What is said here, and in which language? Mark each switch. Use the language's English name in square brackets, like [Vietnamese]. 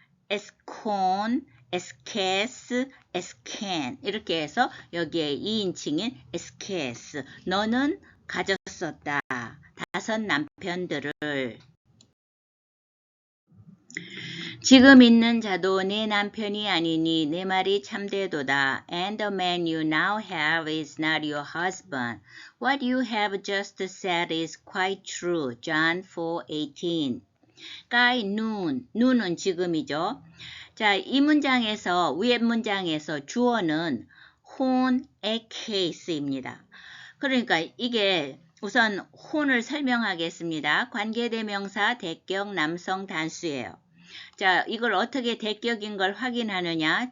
[Korean] escon, escas, escan 이렇게 해서 여기에 2인칭인 escas 너는 가졌었다. 5 남편들을. 지금 있는 자도 내 남편이 아니니 내 말이 참되도다. [English] And the man you now have is not your husband. What you have just said is quite true. John 4:18. [Korean] 까이 눈은 지금이죠. 자, 이 문장에서 위에 문장에서 주어는 혼의 케이스입니다. 그러니까 이게 우선 혼을 설명하겠습니다. 관계대명사 대격 남성 단수예요. 자, 이걸 어떻게 대격인 걸 확인하느냐?